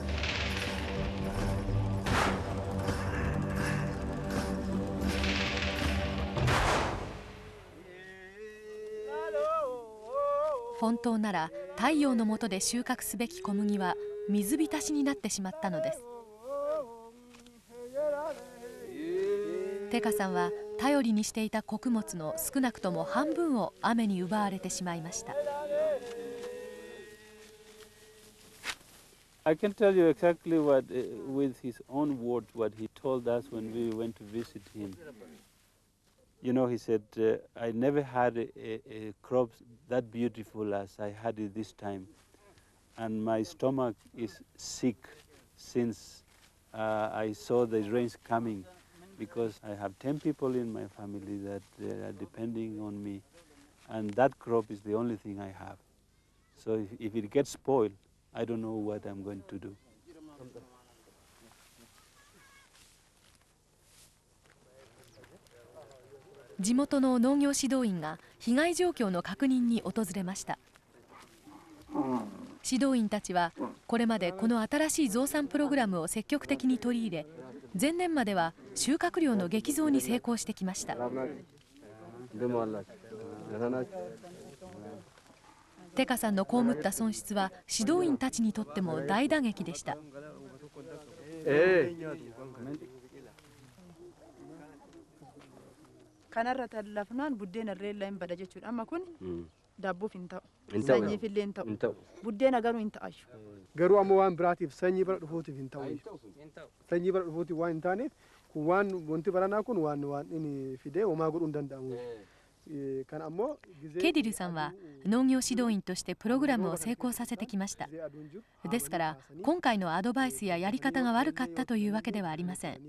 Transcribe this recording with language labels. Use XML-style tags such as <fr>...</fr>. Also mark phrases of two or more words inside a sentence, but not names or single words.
<ja>本当なら太陽の下で収穫すべき小麦は水浸しになってしまったのです。テカさんは頼りにしていた穀物の少なくとも半分を雨に奪われてしまいました。</ja> <en>I can tell you exactly what, with his own words, what he told us when we went to visit him. You know, he said, I never had a crop that beautiful as I had it this time. And my stomach is sick since I saw the rains coming, because I have 10 people in my family that are depending on me. And that crop is the only thing I have. So if it gets spoiled, I don't know what I'm going to do.</en> <ja>地元の農業指導員が被害状況の確認に訪れました。指導員たちはこれまでこの新しい増産プログラムを積極的に取り入れ、前年までは収穫量の激増に成功してきました。テカさんの被った損失は指導員たちにとっても大打撃でした。</ja> <om>kanarra tallafnaan buddeena irree illee hin bada jechuudha. Amma kun daabbuuf hin ta'u, sanyiif illee hin ta'u, buddeena garuu hin ta'ayyu. Garuu ammoo waan biraatiif sanyii bara dhufuutiif hin ta'u. Sanyii bara dhufuutiif waan hin taaneef kun waan wanti baranaa kun waan inni fidee homaa godhuu hin danda'amu.</om> <ja>ケディルさんは農業指導員としてプログラムを成功させてきました。ですから今回のアドバイスややり方が悪かったというわけではありません。</ja>